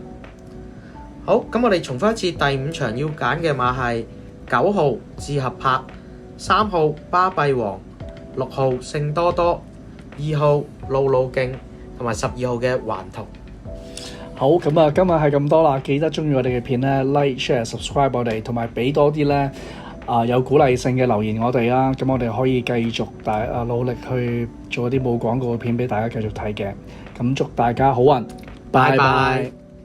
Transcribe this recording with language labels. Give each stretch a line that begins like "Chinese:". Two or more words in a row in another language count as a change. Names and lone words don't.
Cantonese: 好，咁我哋重複一次，第5場要揀嘅馬係9號志合柏、3號巴閉王、6號聖多多、2號路路徑同埋12號嘅環圖。好，咁啊，今日係咁多啦，記得中意我哋嘅片咧 ，
English: like、share、subscribe
Cantonese: 我哋，同埋俾多啲咧有鼓勵性嘅留言我哋啦，咁我哋可以繼續努力去做一啲冇廣告嘅片俾大家繼續睇嘅。咁祝大家好運，拜拜。